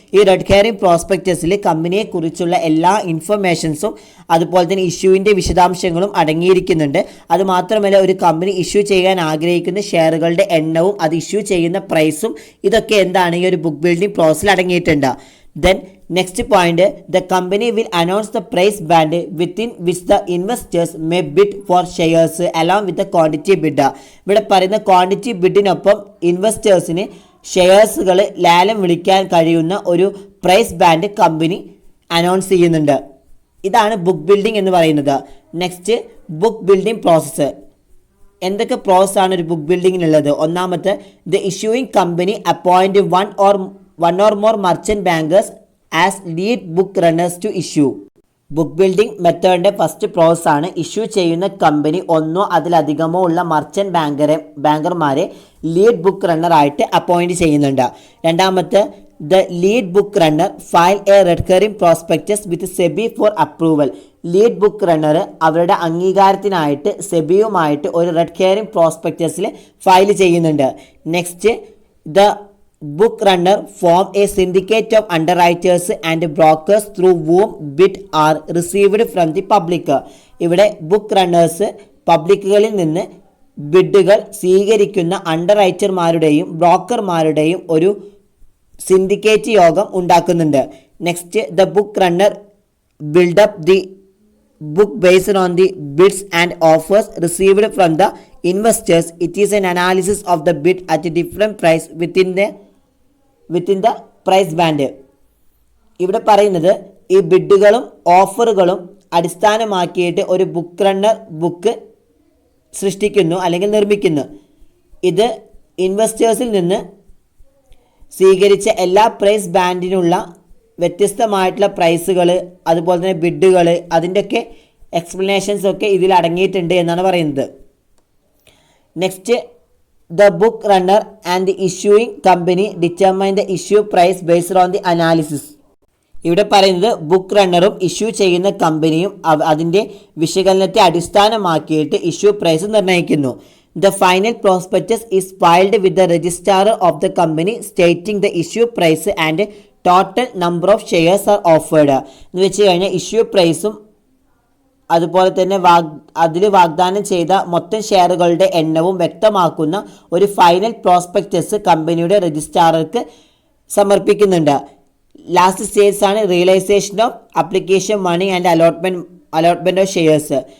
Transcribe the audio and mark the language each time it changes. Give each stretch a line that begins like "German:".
Malayalam: ഈ red herring പ്രോസ്പെക്ടസിൽ കമ്പനിയെക്കുറിച്ചുള്ള എല്ലാ ഇൻഫർമേഷൻസും അതുപോലെ തന്നെ ഇഷ്യൂവിൻ്റെ വിശദാംശങ്ങളും അടങ്ങിയിരിക്കുന്നുണ്ട്. അതുമാത്രമല്ല ഒരു കമ്പനി ഇഷ്യൂ ചെയ്യാൻ ആഗ്രഹിക്കുന്ന ഷെയറുകളുടെ എണ്ണവും അത് ഇഷ്യൂ ചെയ്യുന്ന പ്രൈസും ഇതൊക്കെ എന്താണ് ഈ ഒരു ബുക്ക് ബിൽഡിംഗ് പ്രോസസ്സിൽ അടങ്ങിയിട്ടുണ്ട്.
English: Then next point, the company will announce the price band within which the investors may bid for shares along with the quantity bid.
Malayalam: ഇവിടെ പറയുന്ന ക്വാണ്ടിറ്റി ബിഡിനൊപ്പം ഇൻവെസ്റ്റേഴ്സിന് ഷെയർസുകൾ ലേലം വിളിക്കാൻ കഴിയുന്ന ഒരു പ്രൈസ് ബാൻഡ് കമ്പനി അനൗൺസ് ചെയ്യുന്നുണ്ട്. ഇതാണ് ബുക്ക് ബിൽഡിംഗ് എന്ന് പറയുന്നത്. Next, book building process. എന്തൊക്കെ പ്രോസസ്സാണ് ഒരു ബുക്ക് ബിൽഡിങ്ങിനുള്ളത്? ഒന്നാമത്തെ,
English: The issuing company appoint one or more merchant bankers as lead book runners to issue.
Malayalam: Book building മെത്തേഡിൻ്റെ first process ആണ് ഇഷ്യൂ ചെയ്യുന്ന കമ്പനി ഒന്നോ അതിലധികമോ ഉള്ള മർച്ചൻറ്റ് ബാങ്കർമാരെ ലീഡ് ബുക്ക് റണ്ണർ ആയിട്ട് അപ്പോയിൻറ്റ് ചെയ്യുന്നുണ്ട്. രണ്ടാമത്തെ,
English: The lead book runner file a red herring prospectus with SEBI for approval.
Malayalam: Lead book runner അവരുടെ അംഗീകാരത്തിനായിട്ട് സെബിയുമായിട്ട് ഒരു റെഡ് ഹിയറിംഗ് പ്രോസ്പെക്ടസിൽ ഫയൽ ചെയ്യുന്നുണ്ട്.
English: Next, the book runner form a syndicate of underwriters and brokers through whom bid are received from the public.
Malayalam: ഇവിടെ book runners പബ്ലിക്കുകളിൽ നിന്ന് ബിഡുകൾ സ്വീകരിക്കുന്ന അണ്ടർറൈറ്റർമാരുടെയും ബ്രോക്കർമാരുടെയും ഒരു syndicate യോഗം ഉണ്ടാക്കുന്നുണ്ട്.
English: Next, the book runner build up the book based on the bids and offers received from the investors. It is an analysis of the bid at a different price within the price band.
Malayalam: ഇവിടെ പറയുന്നത് ഈ ബിഡുകളും ഓഫറുകളും അടിസ്ഥാനമാക്കിയിട്ട് ഒരു book runner book സൃഷ്ടിക്കുന്നു അല്ലെങ്കിൽ നിർമ്മിക്കുന്നു. ഇത് ഇൻവെസ്റ്റേഴ്സിൽ നിന്ന് സ്വീകരിച്ച എല്ലാ പ്രൈസ് ബാൻഡിനുള്ള വ്യത്യസ്തമായിട്ടുള്ള പ്രൈസുകൾ അതുപോലെ തന്നെ ബിഡുകൾ അതിൻ്റെയൊക്കെ എക്സ്പ്ലനേഷൻസ് ഒക്കെ ഇതിൽ അടങ്ങിയിട്ടുണ്ട് എന്നാണ് പറയുന്നത്.
English: Next, the book runner and the issuing company determine the issue price based on the analysis.
Malayalam: ഇവിടെ പറയുന്നത് ബുക്ക് റണ്ണറും ഇഷ്യൂ ചെയ്യുന്ന കമ്പനിയും അതിൻ്റെ വിശകലനത്തെ അടിസ്ഥാനമാക്കിയിട്ട് ഇഷ്യൂ പ്രൈസ് നിർണ്ണയിക്കുന്നു.
English: The final prospectus is filed with the registrar of the company stating the issue price and total number of shares are offered.
Malayalam: എന്ന് വെച്ച് കഴിഞ്ഞാൽ ഇഷ്യൂ പ്രൈസും അതുപോലെ തന്നെ അതിൽ വാഗ്ദാനം ചെയ്ത മൊത്തം ഷെയറുകളുടെ എണ്ണവും വ്യക്തമാക്കുന്ന ഒരു ഫൈനൽ പ്രോസ്പെക്ടസ് കമ്പനിയുടെ രജിസ്ട്രാർക്ക് സമർപ്പിക്കുന്നുണ്ട്.
English: Last stage ആണ് realisation of application money and allotment of shares.